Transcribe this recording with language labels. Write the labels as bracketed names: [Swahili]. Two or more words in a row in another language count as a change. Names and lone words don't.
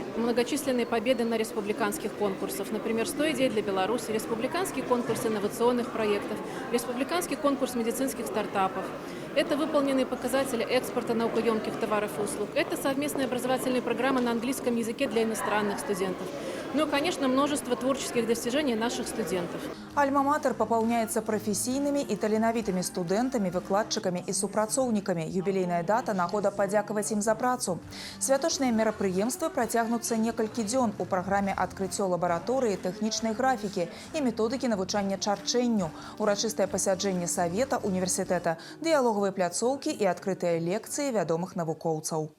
[Russian] Многочисленные победы на республиканских конкурсах. Например, «100 идей для Беларуси», республиканский конкурс инновационных проектов, республиканский конкурс медицинских стартапов. Это выполненные показатели экспорта наукоемких товаров и услуг. Это совместные образовательные программы на английском языке для иностранных студентов. Ну и, конечно, множество творческих достижений наших студентов. Альма-матер пополняется профессийными [Belarusian] и таленавітымі студэнтамі, выкладчыкамі і супрацоўнікамі. Юбілейная дата – нагода падзякаваць ім за працу. Святочныя мерапрыемствы працягнуцца некалькі дзён у праграме адкрыццё лабараторыі тэхнічнай графікі і методыкі навучання чарчэнню, урачыстае пасяджэнне савета універсітэта, дыялогавыя пляцоўкі і адкрытыя лекцыі вядомых навукоўцаў.